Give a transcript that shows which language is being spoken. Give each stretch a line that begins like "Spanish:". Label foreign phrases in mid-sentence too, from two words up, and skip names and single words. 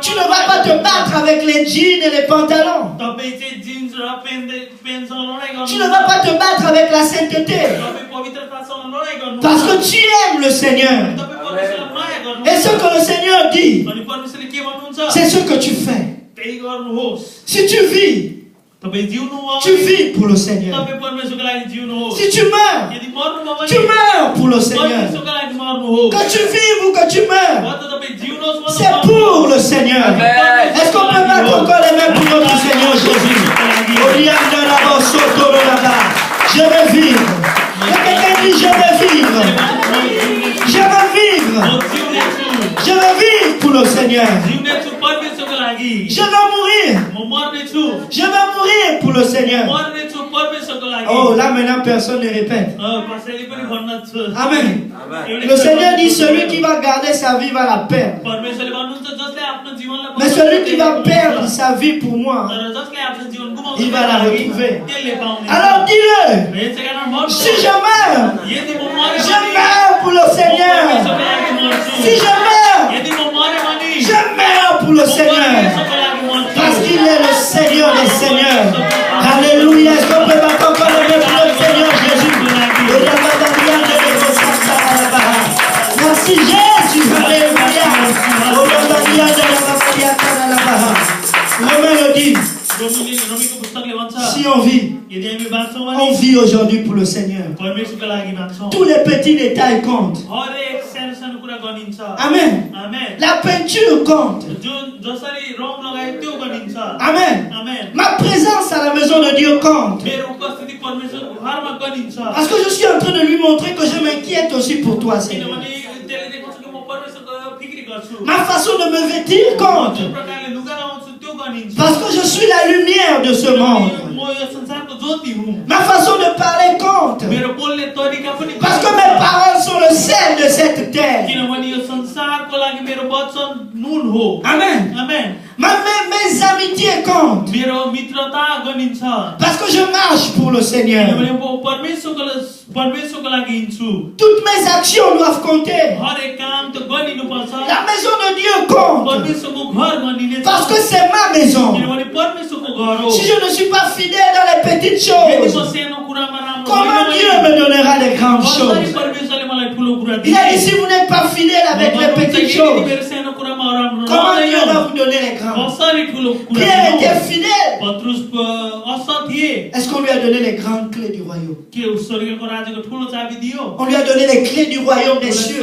French: Tu ne vas pas te battre avec les jeans et les pantalons.
Nepali: तपाईँ चाहिँ जिन्स र पेन्टसँग लडाइँ गर्नु
French: Tu ne vas pas te battre avec la sainteté.
Nepali: तपाईँ पवित्रतासँग लडाइँ गर्नु
French: Parce que tu aimes le Seigneur.
Nepali: तपाईँ परमेश्वरलाई माया गर्नु
French: Et ce que le Seigneur dit,
Nepali: अनि परमेश्वरले के भन्नुहुन्छ
French: c'est ce que tu fais.
Nepali: त्यही गर्नुहोस्
French: Si tu vis,
Nepali: तपाईँ जिउनु हो
French: tu vis pour le Seigneur.
Nepali: तपाईँ परमेश्वरको लागि जिउनुहोस्
French: Si tu meurs,
Nepali: यदि मर्नु भयो
French: tu
Nepali: भने
French: meurs pour le Seigneur.
Nepali: परमेश्वरको लागि मर्नुहोस्
French: Que tu vives ou que tu meurs,
Nepali: वा त तपाईँ जिउनुहोस् वा त
French: c'est pour le Seigneur. Amen. Est-ce qu'on peut battre encore les mains pour notre Seigneur Jésus? Je veux vivre. Et quelqu'un dit, je veux vivre. Je veux vivre. Je veux vivre pour le Seigneur.
Nepali: जिउनेछु परमेश्वरको लागि
French: Je veux mourir.
Nepali: म मर्नेछु
French: Je veux mourir pour le Seigneur.
Nepali: मर्नेछु परमेश्वरको लागि
French: Oh, là maintenant personne ne répète.
Nepali: कसैले पनि भन्न छ
French: Amen. Le Seigneur dit, celui qui va garder sa vie va la perdre.
Nepali: परमेश्वरले भन्नुहुन्छ जसले आफ्नो जीवनलाई
French: Mais celui qui va perdre sa vie pour moi,
Nepali: तर जसले आफ्नो जीवन गुमाउँछ
French: il va la retrouver.
Nepali: त्यसले पाउने
French: Alors dis-le,
Nepali: यसै कारण मर्छु
French: si je meurs,
Nepali: यदि म मरे
French: je meurs pour le Seigneur.
Nepali: परमेश्वरको लागि मर्छु
French: Si je meurs,
Nepali: यदि म मरे भने
French: je meurs pour le Seigneur.
Nepali: परमेश्वरको लागि मर्छु
French: Parce qu'il est le Seigneur des Seigneurs. Alléluia. Est-ce qu'on peut battre encore le nom pour le Seigneur Jésus? Merci Jésus. Alléluia. Romain le dit,
Nepali: रोमीको पुस्तकले भन्छ
French: si on vit,
Nepali: यदि हामी बाँच्छौँ
French: on
Nepali: भने
French: vit aujourd'hui pour le Seigneur.
Nepali: परमेश्वरको लागि बाँच्छौँ
French: Tous les petits détails comptent.
Nepali: हरेक सानो सानो कुरा गनिन्छ
French: Amen.
Nepali: आमेन
French: La peinture compte.
Nepali: जुन जसरी रङ लगायो त्यो गनिन्छ
French: Amen.
Nepali: आमेन
French: Ma présence à la maison de Dieu compte.
Nepali: मेरो उपस्थिति परमेश्वरको घरमा गनिन्छ
French: Parce que je suis en train de lui montrer que je m'inquiète aussi pour toi, Seigneur.
Nepali: किनभने त्यसले देखाउँछ कि म परमेश्वरको फिक्री गर्छु
French: Ma façon de me vêtir compte.
Nepali: जुन प्रकारले लुगा लगाउँछु त्यो गनिन्छ
French: Parce que je suis la lumière de ce monde.
Nepali: म यो संसारको ज्योति हुँ
French: Ma façon de parler compte.
Nepali: मेरो बोल्ने तरिका पनि
French: Parce que mes paroles sont le sel de cette terre.
Nepali: किनभने यो संसारको लागि मेरो वचन नुन हो
French: Amen.
Nepali: आमेन
French: Mes amitiés comptent.
Nepali: मेरो मित्रता गनिन्छ
French: Parce que je marche pour le Seigneur.
Nepali: किनभने म परमेश्वरको परमेश्वरको लागि हिँड्छु
French: Toutes mes actions doivent compter.
Nepali: हरेक काम त गरिनुपर्छ
French: La maison de Dieu compte.
Nepali: परमेश्वरको घर बनिने
French: Parce que c'est ma maison.
Nepali: किनभने परमेश्वरको घर हो
French: Si je ne suis pas fidèle dans les petites
Nepali: यदि म
French: choses,
Nepali: सानो कुरामा राम्रो
French: comment
Nepali: होइन
French: Dieu
Nepali: भने
French: me donnera les grandes
Nepali: कसरी
French: choses?
Nepali: परमेश्वरले मलाई ठुलो कुरा
French: Il a dit,
Nepali: दिन्छ
French: si vous n'êtes pas fidèle avec les petites choses,
Nepali: मेरो सानो कुरामा राम्रो
French: comment Dieu va
Nepali: नहुँदैन
French: vous donner les grandes?
Nepali: कसरी ठुलो कुरा
French: Pierre
Nepali: दिनु?
French: était fidèle.
Nepali: पत्रुस असल थिए
French: Est-ce qu'on lui a donné les grandes clés du royaume?
Nepali: के स्वर्गको राज्यको ठुलो चाबी दियो
French: On lui a donné les clés du royaume des cieux.